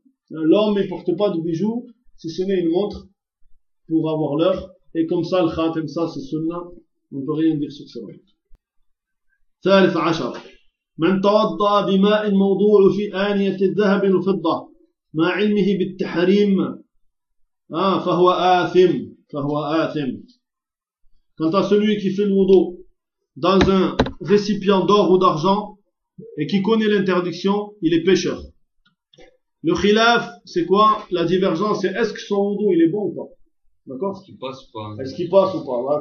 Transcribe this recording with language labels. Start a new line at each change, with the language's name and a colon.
French: L'homme ne porte pas de bijoux, si ce n'est une montre, pour avoir l'heure. Et comme ça, le khatim, ça, c'est sunnah. On peut rien dire sur ça.
Arabic: Thalith من توضى بماء موضوع في آنية الذهب والفضة مع علمه بالتحريم فهو آثم.
French: Quant à celui qui fait le wudu dans un récipient d'or ou d'argent et qui connaît l'interdiction, il est pécheur. Le khilaf, c'est quoi? La divergence, c'est est-ce que son wudu il est bon ou pas? D'accord? Est-ce qu'il passe ou pas?